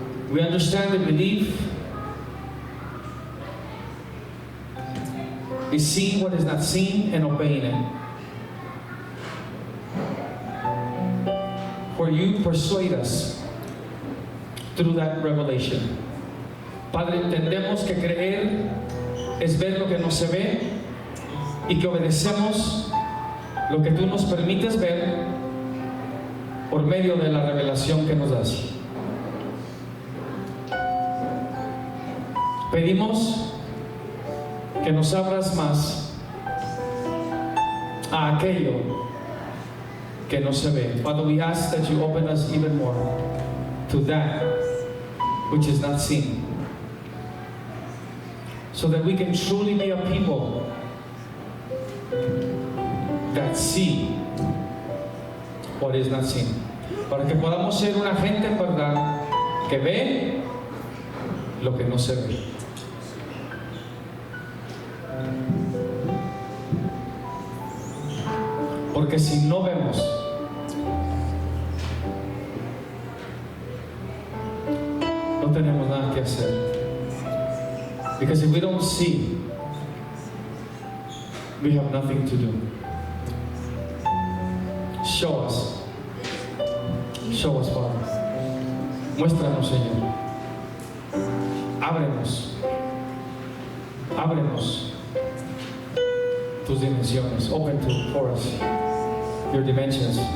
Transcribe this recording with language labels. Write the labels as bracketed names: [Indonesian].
[English] We understand that belief is seeing what is not seen and obeying it. For you persuade us through that revelation. [Spanish] Padre, entendemos que creer es ver lo que no se ve y que obedecemos lo que tú nos permites ver por medio de la revelación que nos das. Pedimos que nos abras más a aquello que no se ve. [English] Father, we ask that you open us even more to that which is not seen, so that we can truly be a people that see what is not seen. [Spanish] Para que podamos ser una gente en verdad que ve lo que no se ve. Porque si no vemos, no tenemos nada que hacer. [English] Because if we don't see, we have nothing to do. Show us. Show us, Father. [Spanish] Muéstranos, Señor. ábrenos tus dimensiones. [English] Open for us your dimensions.